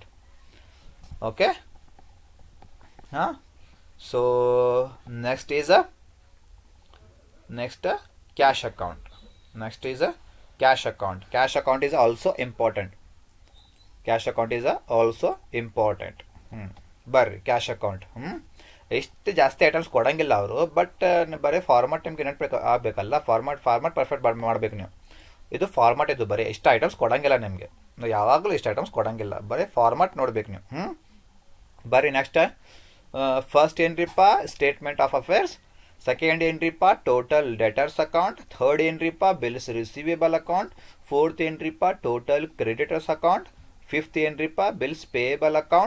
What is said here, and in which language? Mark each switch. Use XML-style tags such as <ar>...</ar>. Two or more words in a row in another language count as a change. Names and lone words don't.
<hi>ओके, हाँ.</hi> <en>So next is cash account. Next is cash account. Cash account is also important. Cash account is also important.</en> <kn>ಬರ್ರಿ</kn> <en>cash account.</en> <kn>ಎಷ್ಟು ಜಾಸ್ತಿ ಐಟಮ್ಸ್ ಕೊಡಂಗಿಲ್ಲ ಅವರು, ಬಟ್ ಬರೀ ಫಾರ್ಮಾಟ್ ನಿಮ್ಗೆ ನೆನಪು ಆಗಬೇಕಲ್ಲ,</kn> <en>format perfect</en> <kn>ಮಾಡಬೇಕು ನೀವು. ಇದು ಫಾರ್ಮಾಟ್, ಇದು ಬರೀ ಎಷ್ಟು ಐಟಮ್ಸ್ ಕೊಡಂಗಿಲ್ಲ ನಿಮಗೆ, ಯಾವಾಗಲೂ ಇಷ್ಟು ಐಟಮ್ಸ್ ಕೊಡಂಗಿಲ್ಲ, ಬರೀ ಫಾರ್ಮಾಟ್ ನೋಡ್ಬೇಕು ನೀವು. ಬರ್ರಿ</kn> <en>next first</en> <kn>ಏನ್ರಿಪ್ಪ</kn> <en>statement of affairs, second</en> <kn>ಏನ್ರಿಪ್ಪ</kn> <en>total debtors account, third</en> <kn>ಏನ್ರಿಪ್ಪ</kn> <en>bills receivable account, fourth</en> <kn>ಏನ್ರಿಪ್ಪ</kn> <en>total creditors account, fifth</en> <kn>ಏನ್ರಿಪ್ಪ</kn> <en>bills payable account.</en>